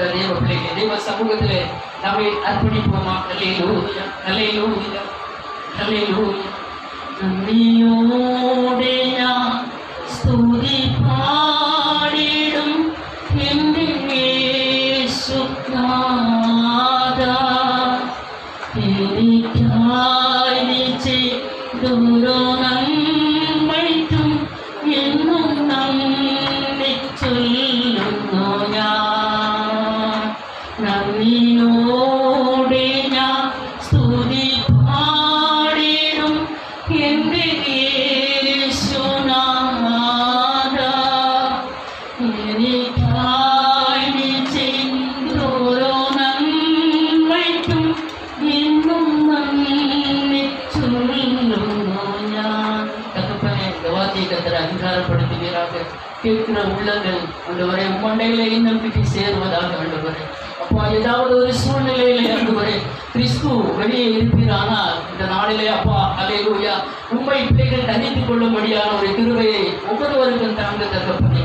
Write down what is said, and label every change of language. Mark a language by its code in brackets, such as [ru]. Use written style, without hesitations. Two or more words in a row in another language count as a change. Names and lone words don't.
[ta] தேவ பிள்ளைகளே, தேவ சமூகத்திலே நம்மை அர்ப்பணிப்போமா? அல்லேலூயா, அல்லேலூயா, அல்லேலூயா. நன்றியோடே நான் ஸ்துதி பாடிடும் இயேசுநாதா, [ml] എനിക്കായി നീ ചെയ്തൊരു നന്മയ്ക്കും എന്നും നന്ദി ചൊല്ലുന്നു ഞാൻ. നന്ദിയോടെ ഞാൻ സ്തുതി പാടിടും എൻ്റെ യേശുനാഥാ, എനിക്കായി നീ ചെയ്തൊരു നന്മയ്ക്കും എന്നും നന്ദി ചൊല്ലുന്നു ഞാൻ. [ta] தகப்பனே, இந்த வார்த்தையை கர்த்தர் அதிகாரப்படுத்துவீராக. கேட்கிற உள்ளங்கள் ஆண்டவரே மண்டையிலே நம்பிக்கை சேருவதாக ஆண்டவரே. அப்பா, ஏதாவது ஒரு சூழ்நிலையிலே ஆண்டவரே கிறிஸ்து வெளியே இருப்பீரானால் இந்த நாளிலே அப்பா அல்லேலூயா, உம்மை பிள்ளைகள் தனித்துக் கொள்ளும்படியான ஒரு கிருபையை ஒவ்வொருவருக்கும் தாங்க தகப்பனே.